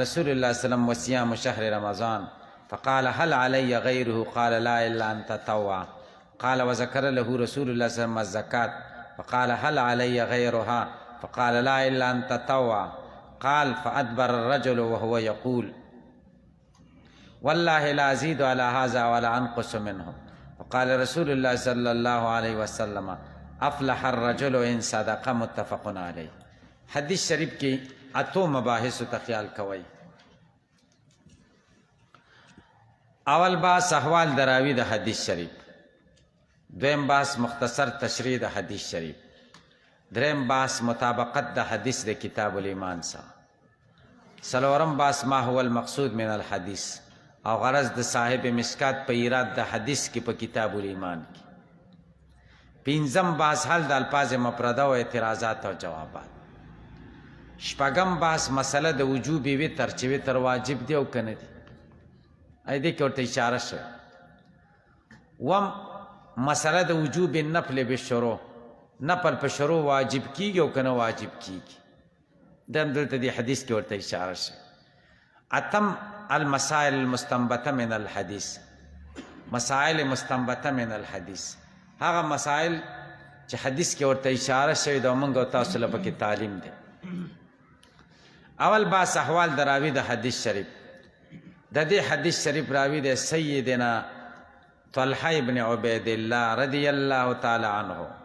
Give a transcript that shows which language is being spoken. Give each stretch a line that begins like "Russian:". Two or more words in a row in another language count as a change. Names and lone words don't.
Arabic: رسول الله صلى الله عليه وسلم وصيام شهر رمضان فقال هل علي غيره قال لا إلا أن تطوع قال وذكر له رسول الله صلى الله عليه وسلم الزكاة فقال هل علي غيرها فقال لا إلا أن تطوع قال فأدبر الرجل وهو يقول والله لا أزيد على هذا ولا أنقص منه وقال رسول الله صلى الله عليه وسلم أفلح الرجل إن صدق متفق عليه.
Pashto: حدیث شریف کی اتو مباحث ته خیال کوئ. اول باس احوال دراوی د حدیث شریف، دویم باس مختصر تشریح د حدیث شریف، دریم باس مطابقت د حدیث د کتاب الایمان سره، څلورم باس
Arabic: ما هو المقصود من الحدیث
Pashto: او غرض د صاحب مشکات په ایراد د حدیث کې په کتاب الایمان کې، پنځم باس حل د الفاظ مفرده او اعتراضات او جوابات، شپږم باس مسله د وجوب وتر چې وتر واجب دی او کنه دی، ای دې کې ورته اشاره شوه. وم مسله د
Arabic: وجوب النفل بالشروع،
Pashto: نفل په شروع واجب کیږي او کنه واجب کیږي، دم دلته دی حدیث کې ورته اشاره شوه.
Arabic: اتم المسائل المستنبطه من الحديث، مسائل مستنبطه من الحديث،
Pashto: هغه مسائل چې حدیث کې ورته اشاره شوی دا موږ او تاسو له پکې تعلیم دی. اول باس احوال د راوی د حدیث شریف، د دې حدیث شریف راوی د سیدنا طلحه ابن عبید الله
Arabic: رضی الله تعالی عنه.